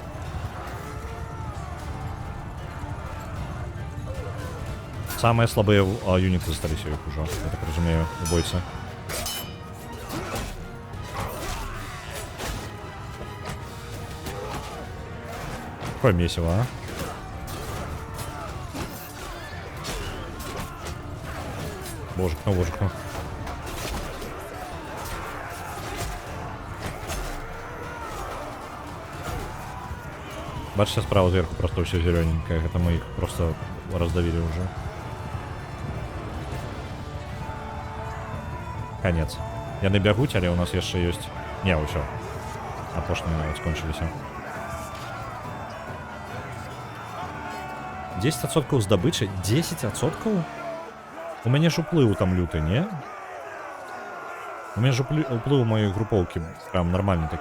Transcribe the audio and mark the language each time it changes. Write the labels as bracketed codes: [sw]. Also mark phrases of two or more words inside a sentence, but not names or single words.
[ru] Самые слабые юниты застались у них уже, я так разумею, убойцы. Какое месиво, а? Божик, ну. Бачите, справа сверху просто все зелененькое. Это мы их просто раздавили уже. Конец. [be] Яны бягуць, але у нас яшчэ ёсць... Не, ўсё. Апошнія нават скончыліся. 10% здабычы? 10%? У мяне ж уплыў там люты, не? У мяне ж уплыў маёй групоўкі прям нормальны такі.